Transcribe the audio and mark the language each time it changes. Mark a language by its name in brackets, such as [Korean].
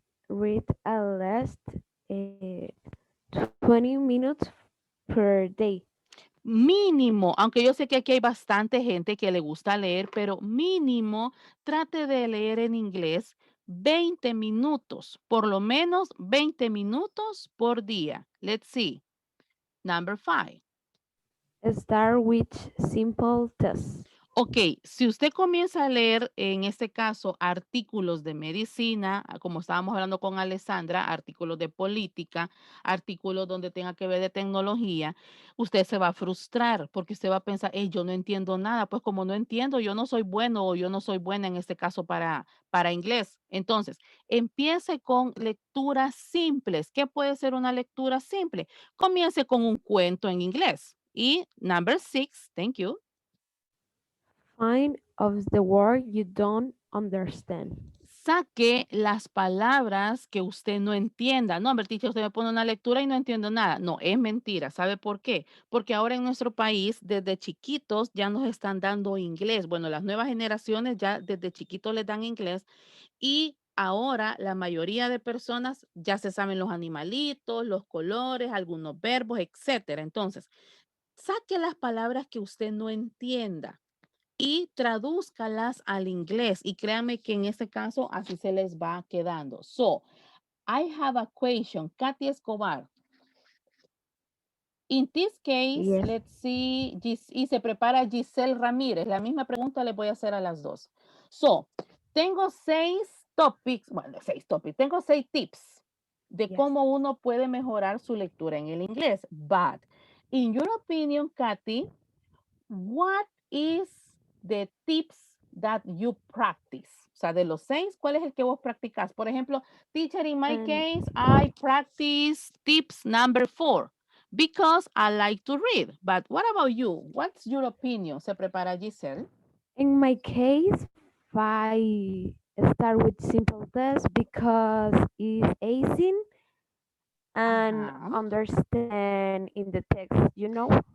[English] Read at least 20 minutes per day. [Spanish] Mínimo, aunque yo sé que aquí hay bastante gente que le gusta leer, pero mínimo trate de leer en inglés 20 minutos, por lo menos 20 minutos por día. [English] Let's see. Number five. Start with simple tests. [Spanish] Ok, si usted comienza a leer, en este caso, artículos de medicina, como estábamos hablando con Alessandra, artículos de política, artículos donde tenga que ver de tecnología, usted se va a frustrar porque usted va a pensar, yo no entiendo nada, pues como no entiendo, yo no soy bueno o yo no soy buena en este caso para inglés. Entonces, empiece con lecturas simples. ¿Qué puede ser una lectura simple? Comience con un cuento en inglés. [English] Y number six, thank you. Find of the word you don't understand. [Spanish] Saque las palabras que usted no entienda. No, hombre, teacher, usted me pone una lectura y no entiendo nada. No, es mentira. ¿Sabe por qué? Porque ahora en nuestro país, desde chiquitos, ya nos están dando inglés. Bueno, las nuevas generaciones ya desde chiquitos les dan inglés y ahora la mayoría de personas ya se saben los animalitos, los colores, algunos verbos, etcétera. Entonces, saque las palabras que usted no entienda y tradúzcalas al inglés. Y créanme que en este caso así se les va quedando. [English] So, I have a question. Katy Escobar. In this case, Yes. let's see, [Spanish] y se prepara Giselle Ramírez. La misma pregunta le voy a hacer a las dos. So, tengo 6 topics, bueno, 6 topics, tengo 6 tips de [English] Yes. [Spanish] cómo uno puede mejorar su lectura en el inglés. [English] But, in your opinion, Katy, what is the tips that you practice? [Spanish] O sea, de los 6, ¿cuál es el que vos practicas? Por ejemplo, [English] teacher, in my case, I practice tips number 4 because I like to read. But what about you? What's your opinion? [Spanish] Se prepara Giselle. [English] In my case, I start with simple tests because it's easy and understand in the text, you know?